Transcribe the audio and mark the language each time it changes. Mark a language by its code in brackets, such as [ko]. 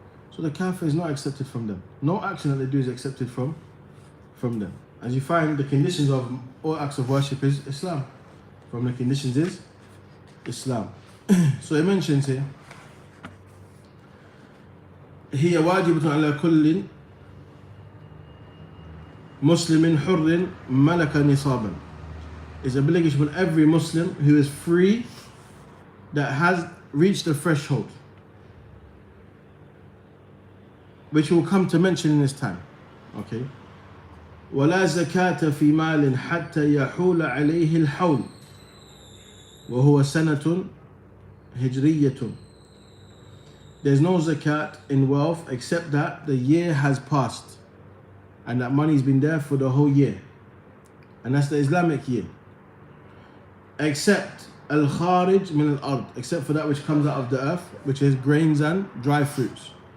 [en] So the kafir is not accepted from them. No action that they do is accepted from them. As you find, the conditions of all acts of worship is Islam. From the conditions is Islam. So it mentions here, [ar] هي واجبة على كل مسلم حر ملك نصابا. [en] It's obligation on every Muslim who is free, that has reached the threshold, which we'll come to mention in this time. Okay. [ar] ولا زكاة في مال حتى يحول عليه الحول وهو سنة هجرية. [en] There's no zakat in wealth except that the year has passed and that money's been there for the whole year, and that's the Islamic year. Except al-kharij min al-ard, except for that which comes out of the earth, which is grains and dry fruits.